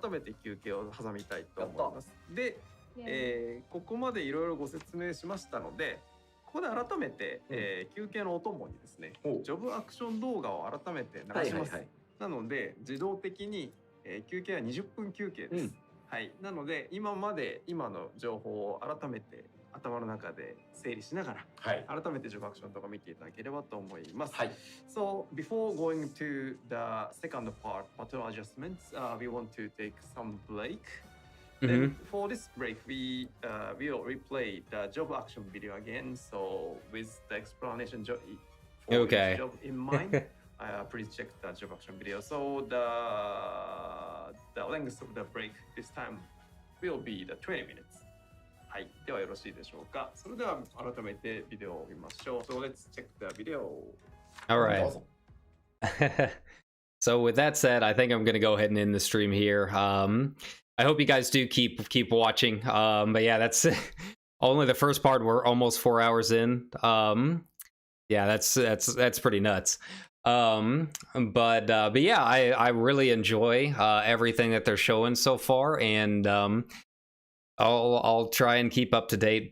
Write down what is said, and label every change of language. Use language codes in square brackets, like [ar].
[ja] 改めて休憩を挟みたいと思います。で、ここまでいろいろご説明しましたので、ここで改めて、休憩のお供にですね、ジョブアクション動画を改めて流します。なので自動的に、休憩は20分休憩です。はい。なので今の情報を改めて頭の中で整理しながら、改めてジョブアクションとか見ていただければと思います。はい。 [en] So before going to the second part, pattern adjustments, we want to take some break. Then for this break, we will replay the job action video again. So with the explanation for each job in mind, please check the job action video. So the length of the break this time will be the 20 minutes. [ja] はい、ではよろしいでしょうか。それでは改めてビデオを見ましょう。 [en] So let's check the video. All right. So with that said, I think I'm going to go ahead and end the stream here. I hope you guys do keep watching. But yeah, that's only the first part. We're almost 4 hours in. Yeah, that's pretty nuts. But yeah, I really enjoy everything that they're showing so far, and I'll try and keep up to date.